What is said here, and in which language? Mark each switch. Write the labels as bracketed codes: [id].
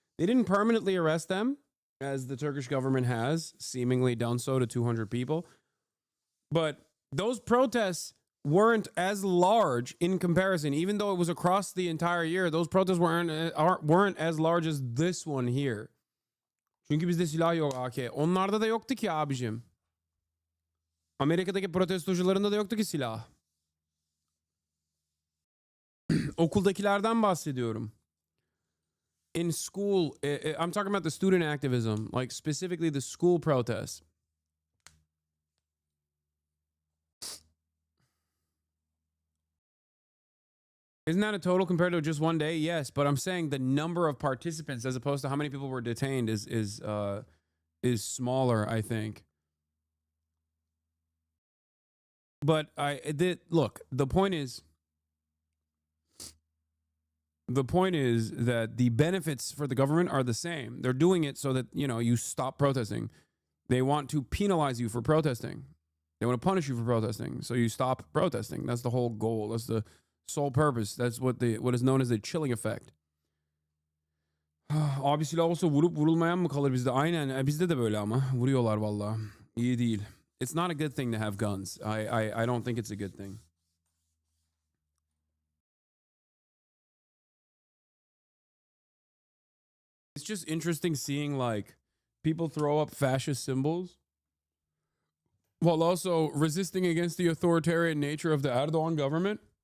[en] They didn't permanently arrest them, as the Turkish government has seemingly done so to 200 people. But those protests weren't as large in comparison, even though it was across the entire year. Those protests weren't as large as this one here. [tr] Çünkü bizde silah yok AK. Onlarda da yoktu ki abicim. Amerika'daki protestocularında da yoktu ki silah. Okuldakilerden bahsediyorum. [en] In school, I'm talking about the student activism, like specifically the school protests. Isn't that a total compared to just one day? Yes, but I'm saying the number of participants as opposed to how many people were detained is smaller, I think. But look, the point is that the benefits for the government are the same. They're doing it so that, you stop protesting. They want to penalize you for protesting. They want to punish you for protesting, so you stop protesting. That's the whole goal. That's the sole purpose. That's what is known as the chilling effect. [tr] Abi silah olsa vurup vurulmayan mı kalır bizde? Aynen. Bizde de böyle ama. Vuruyorlar vallahi. İyi değil. [en] It's not a good thing to have guns. I don't think it's a good thing. It's just interesting seeing like people throw up fascist symbols while also resisting against the authoritarian nature of the Erdogan government.